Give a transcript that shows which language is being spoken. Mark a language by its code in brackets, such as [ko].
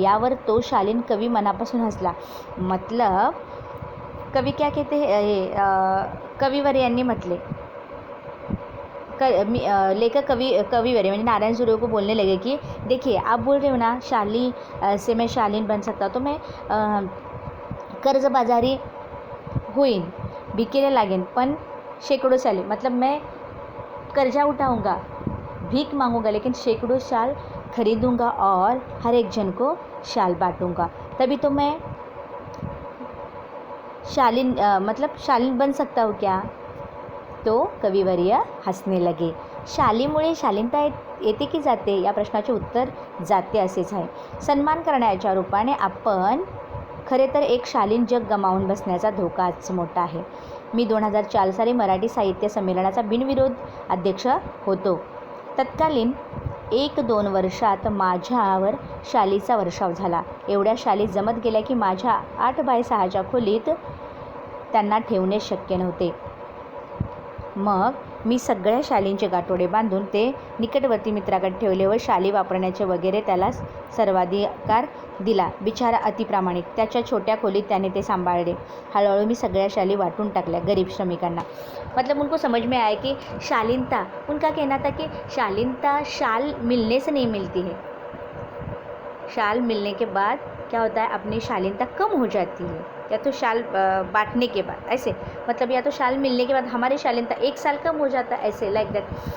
[mr] यावर तो शालीन कवी मनापासून हसला। [hi] मतलब कवि क्या कहते हैं, [mr] कविवर यांनी म्हटले, [hi] लेखक कविवर यानी नारायण सुर्वे को बोलने लगे कि देखिए, आप बोल रहे हो ना शाली से मैं शालीन बन सकता, तो मैं [mr] कर्जबाजारी होईन, भिकेला लागेन, पण शेकडो शाली, [hi] मतलब मैं कर्जा उठाऊंगा, भीख मांगूंगा, लेकिन शेकडो शाल खरीदूंगा और हर एक जन को शाल बांटूंगा, तभी तो मैं शालीन मतलब शालीन बन सकता हूँ क्या। तो कविवर्य हसने लगे। [mr] शालीमुळे शालीनता येते की जाते, या प्रश्नाचे उत्तर जाते असेच आहे। सन्मान करण्याच्या रूपाने आपण खरे तर एक शालीन जग गमावून बसण्याचा धोकाच मोठा आहे। मी 2004 साली मराठी साहित्य संमेलनाचा बिनविरोध अध्यक्ष होतो। तत्कालीन 1-2 वर्षात माझ्यावर शालीचा वर्षाव झाला। एवढ्या शाली जमत गेल्या की माझ्या 8x6च्या खोलीत त्यांना ठेवणे शक्य नव्हते। मग मी सगळ्या शालींचे गाठोडे बांधून ते निकटवर्ती मित्राकडे ठेवले व शाली वापरण्याचे वगैरे त्याला सर्वाधिकार दिला। बिचारा अतिप्रामाणिक, त्याच्या छोट्या खोलीत त्याने ते सांभाळले। हळूहळू मी सगळ्या शाली वाटून टाकल्या गरीब श्रमिकांना। [hi] मतलब उनको समझ में आया कि शालीनता, उनका कहना था कि शालीनता शाल मिलने से नहीं मिलती है, शाल मिलने के बाद क्या होता है, अपनी शालीनता कम हो जाती है, या तो शाल बांटने के बाद ऐसे, मतलब या तो शाल मिलने के बाद हमारी शालीनता 1 साल कम हो जाता है, ऐसे [en] Like that.